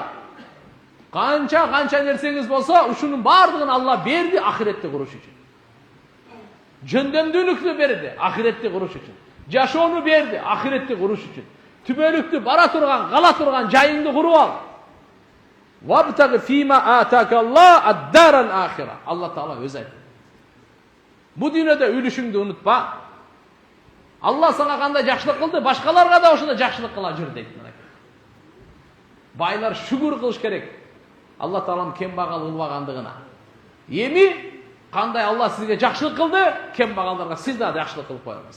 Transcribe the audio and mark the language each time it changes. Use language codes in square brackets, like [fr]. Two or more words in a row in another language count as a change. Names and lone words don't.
[ky] Канча нерсеңиз болсо, ушунун баардыгын Алла берди ахиретти куруш үчүн. Жөндөмдүүлүктү берди ахиретти куруш үчүн. Жашоону берди ахиретти куруш үчүн. Түбөлүктү бара турган, кала турган жайыңды куруп ал. [ar] وابتغ فيما آتاك الله الدار الآخرة. [ky] Алла Таала өзү айтты. Бу дүйнөдө үлүшүңдү унутпа. Алла сага кандай жакшылык кылды, башкаларга да ошондой жакшылык кыла жүр дейт. Байлар шүгүр кылыш керек. Алла Тааланын кембагал кылбагандыгына. Эми кандай Алла сизге жакшылык кылды, кембагалдарга сиз да жакшылык кылып коюңуз.